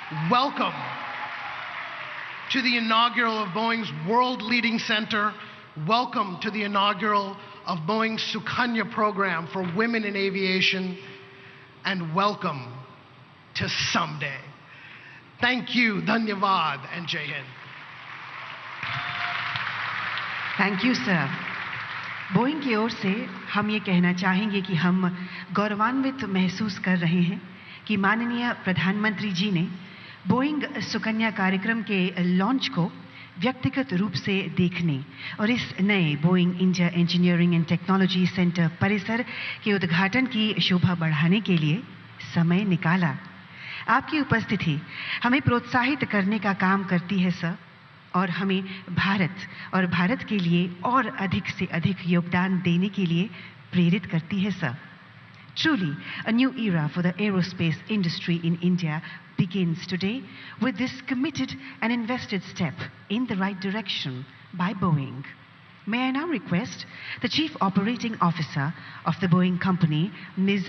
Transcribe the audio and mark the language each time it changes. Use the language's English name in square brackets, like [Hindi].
[English] Welcome to the inaugural of Boeing's World Leading Center. Welcome to the inaugural of Boeing's Sukanya program for women in aviation. And welcome to someday. Thank you, Dhanyavad, and Jai Hind. Thank you, sir. [Hindi] Boeing की ओर से हम ये कहना चाहेंगे कि हम गौरवान्वित महसूस कर रहे हैं कि माननीय प्रधानमंत्री जी ने बोइंग सुकन्या कार्यक्रम के लॉन्च को व्यक्तिगत रूप से देखने और इस नए Boeing India engineering and technology centre परिसर के उद्घाटन की शोभा बढ़ाने के लिए समय निकाला। आपकी उपस्थिति हमें प्रोत्साहित करने का काम करती है सर, और हमें भारत के लिए और अधिक से अधिक योगदान देने के लिए प्रेरित करती है sir. [English] Truly, a new era for the aerospace industry in India begins today with this committed and invested step in the right direction by Boeing. May I now request the Chief Operating Officer of the Boeing Company, Ms.